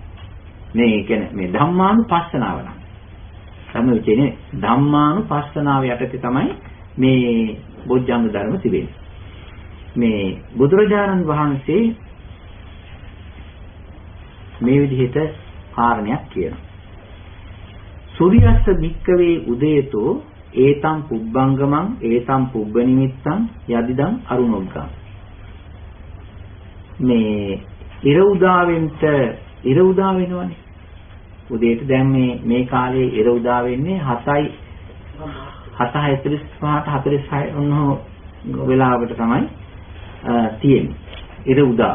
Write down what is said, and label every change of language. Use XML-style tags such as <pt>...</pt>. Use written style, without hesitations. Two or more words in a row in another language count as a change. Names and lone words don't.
<si>මේ කියන්නේ මේ ධම්මානුපස්සනාව නම්. ධම්ම විචයනේ ධම්මානුපස්සනාව යටතේ තමයි මේ බොජ්ජංග ධර්ම තිබෙන්නේ. මේ බුදුරජාණන් වහන්සේ මේ විදිහට කාරණයක් කියනවා.</si> <pi>සූර්යස්ස භික්කවේ උදේතෝ ඒතම් පුබ්බංගමං ඒතම් පුබ්බ නිමිත්තං යදිදං අරුණොග්ගං.</pi> <si>මේ ඉර උදා වෙනවනේ. උදේට දැන් මේ කාලේ ඉර උදා වෙන්නේ 7:45ට 46 වෙලාවකට තමයි තියෙන්නේ.</si>